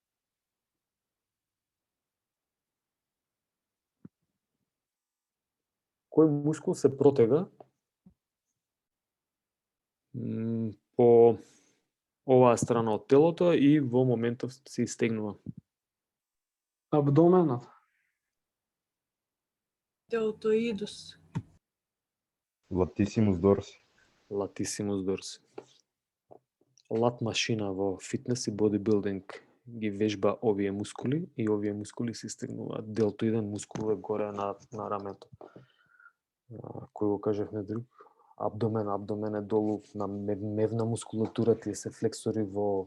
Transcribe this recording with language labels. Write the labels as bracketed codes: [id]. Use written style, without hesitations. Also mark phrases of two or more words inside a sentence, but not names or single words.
[mk] Кој мускул се протега по оваа страна од телото и во моментов се истегнува? Абдоменот. Deltoidus. [la] Latissimus dorsi. Latissimus dorsi. [mk] Лат машина во фитнес и бодибилдинг ги вежба овие мускули и овие мускули се истегнуваат. Делтоиден мускул е горе на рамето. Кој го кажавме друг? Абдомен е долу на мевна мускулатура, тие се флексори во...